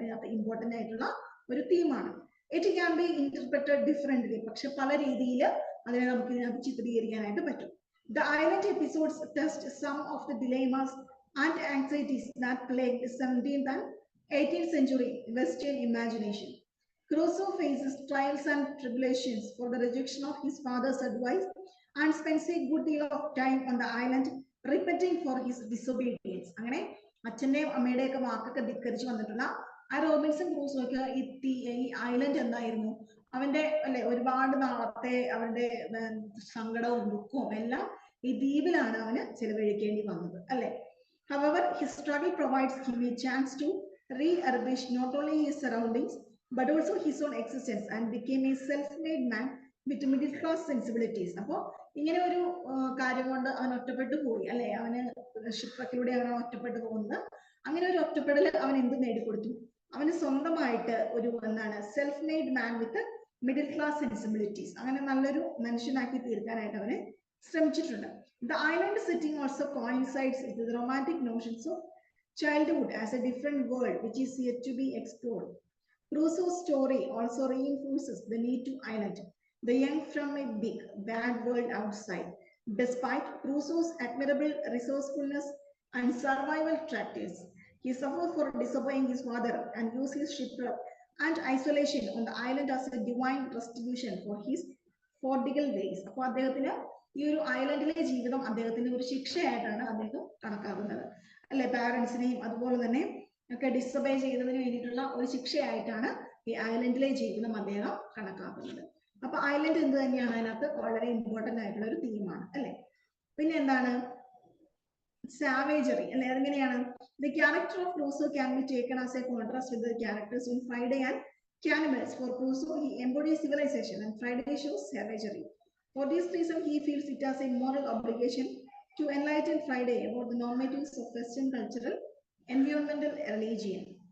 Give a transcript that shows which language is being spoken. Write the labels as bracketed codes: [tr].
[ml] ഇതിനകത്ത് ഇമ്പോർട്ടന്റ് ആയിട്ടുള്ള ഒരു തീമാണ്. [en] It can be interpreted differently. [ml] പക്ഷെ പല രീതിയിൽ അതിനെ നമുക്ക് ഇതിനകത്ത് ചിത്രീകരിക്കാനായിട്ട് പറ്റും. [en] The island episodes test some of the dilemmas and anxieties that plague 17th and 18th century Western imagination. Crusoe faces trials and tribulations for the rejection of his father's advice and spends a good deal of time on the island repenting for his disobedience. [ml] അങ്ങനെ അച്ഛന്റെയും അമ്മയുടെയും ഒക്കെ വാക്കൊക്കെ ധിക്കരിച്ചു വന്നിട്ടുള്ള ആ Robinson ക്രൂസോയ്ക്ക് ഈ island എന്തായിരുന്നു? അവന്റെ അല്ലെ ഒരുപാട് നാളത്തെ അവന്റെ സങ്കടവും ദുഃഖവും എല്ലാം ഈ ദ്വീപിലാണ് അവന് ചെലവഴിക്കേണ്ടി വന്നത് അല്ലെ. [en] However, his struggle provides him a chance to re-establish not only his surroundings but also his own existence and became a self-made man with middle class sensibilities. [ml] അപ്പോൾ ഇങ്ങനെ ഒരു കാര്യം കൊണ്ട് അവൻ ഒറ്റപ്പെട്ടു പോയി അല്ലെ, അവന് ഷിപ്രക്കിലൂടെ അവൻ ഒറ്റപ്പെട്ടു പോകുന്നത്. അങ്ങനെ ഒരു ഒറ്റപ്പെടൽ അവൻ എന്ത് നേടിക്കൊടുത്തു? അവന് സ്വന്തമായിട്ട് ഒരു എന്താണ് [en] self made man with middle class sensibilities, [ml] അങ്ങനെ നല്ലൊരു മനുഷ്യനാക്കി തീർക്കാനായിട്ട് അവനെ ശ്രമിച്ചിട്ടുണ്ട്. [en] The island setting also coincides with the romantic notions of childhood as a different world which is yet to be explored. Crusoe's story also reinforces the need to island the young from a big, bad world outside. Despite Crusoe's admirable resourcefulness and survival tactics, he suffered for disobeying his father and used his shipwreck and isolation on the island as a divine restitution for his prodigal ways. [ml] അപ്പോൾ അദ്ദേഹത്തിന് ഈ ഒരു ഐലൻഡിലെ ജീവിതം അദ്ദേഹത്തിന്റെ ഒരു ശിക്ഷയായിട്ടാണ് അദ്ദേഹം കണക്കാക്കുന്നത് അല്ലെ. പാരന്റ്സിനെയും അതുപോലെ തന്നെ ഒക്കെ ഡിസൊബേ ചെയ്തതിന് വേണ്ടിയിട്ടുള്ള ഒരു ശിക്ഷയായിട്ടാണ് ഈ ഐലൻഡിലെ ജീവിതം അദ്ദേഹം കണക്കാക്കുന്നത്. അപ്പൊ ഐലൻഡ് എന്ത് തന്നെയാണ്, അതിനകത്ത് വളരെ ഇമ്പോർട്ടന്റ് ആയിട്ടുള്ള ഒരു തീമാണ് അല്ലെ. പിന്നെ എന്താണ് സാവേജറി അല്ലെ, അതെങ്ങനെയാണ്? [en] The character of Crusoe can be taken as a contrast with the characters in Friday and Cannibals. For Crusoe, he embodies civilization and Friday shows savagery. For this reason, he feels it as a moral obligation to enlighten Friday about the normatives of Western cultural, environmental religion.